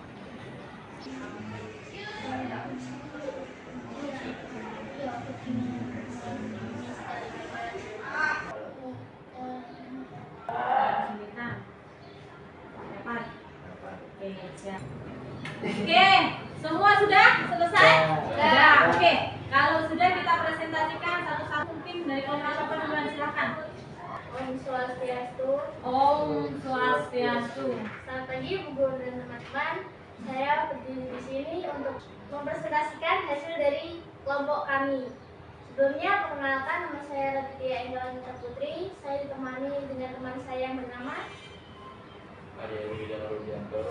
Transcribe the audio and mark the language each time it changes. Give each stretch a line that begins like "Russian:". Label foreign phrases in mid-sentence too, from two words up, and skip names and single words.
Indonesian: Kesulitan. Dapat. Oke, siap. Oke, semua sudah selesai? Sudah. Oke, kalau sudah kita presentasikan satu-satu. Mungkin dari kelompok apa duluan, silakan.
Sanskrit: Om Swastiastu. Om Swastiastu.
Indonesian: Selamat pagi Bu Guru dan teman-teman. Saya berdiri di sini untuk mempresentasikan hasil dari kelompok kami. Sebelumnya, perkenalkan, nama saya Raditya Enggalanita Putri. Saya ditemani dengan teman saya yang bernama Arya Widya Rudiantoro.